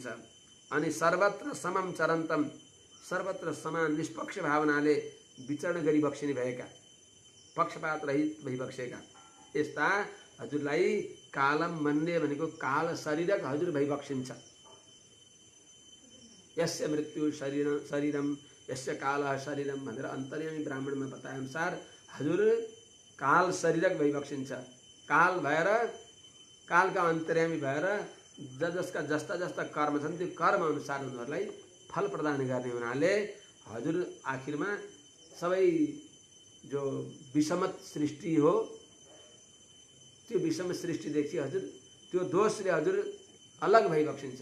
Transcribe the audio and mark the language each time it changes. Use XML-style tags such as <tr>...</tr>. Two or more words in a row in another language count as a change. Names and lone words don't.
<ne>अनि</ne> <sa>सर्वत्र समम चरन्तम</sa> <ne>सर्वत्र समान निष्पक्ष भावनाले विचरण गरिबक्सिने भएका, पक्षपात रहित भइबक्सेका यस्ता हजुरलाई</ne> <sa>कालम मन्ने</sa> <ne>भनेको काल शरीरक हजुर भइबक्सिन्छ।</ne> <sa>यस्य मृत्यु शरीरम यस्य काल शरीरम</sa> <ne>भनेर अन्तर्यामी ब्राह्मणमा बताए अनुसार हजुर काल शरीरक भइबक्सिन्छ। काल भएर कालका अन्तर्यामी भएर जसका जस्ता जस्ता कर्म छन् त्यो कर्म अनुसार उनीहरूलाई फल प्रदान गर्ने हुनाले हजुर आखिरमा सबै जो विषमत सृष्टि हो त्यो विषम सृष्टिदेखि हजुर त्यो दोषले हजुर अलग भइबक्सिन्छ।</ne>